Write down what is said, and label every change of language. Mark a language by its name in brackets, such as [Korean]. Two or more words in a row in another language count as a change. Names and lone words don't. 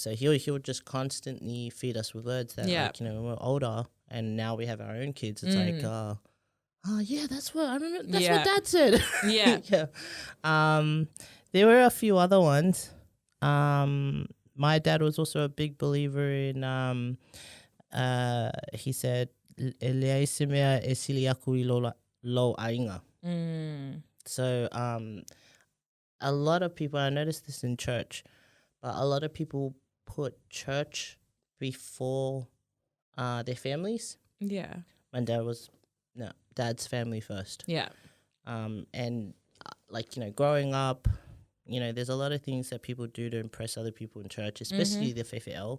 [English] So he'll just constantly feed us with words that like, when we're older and now we have our own kids, it's like, oh yeah, that's what I remember. That's what Dad said. Yeah. Yeah. There were a few other ones. My dad was also a big believer in, he said, [Samoan] "Leaisemea e siliaku I lo ainga." [English] So a lot of people, I noticed this in church, but a lot of people put church before their families. Yeah. My dad was, dad's family first. Yeah. And growing up, there's a lot of things that people do to impress other people in church, especially the FFL.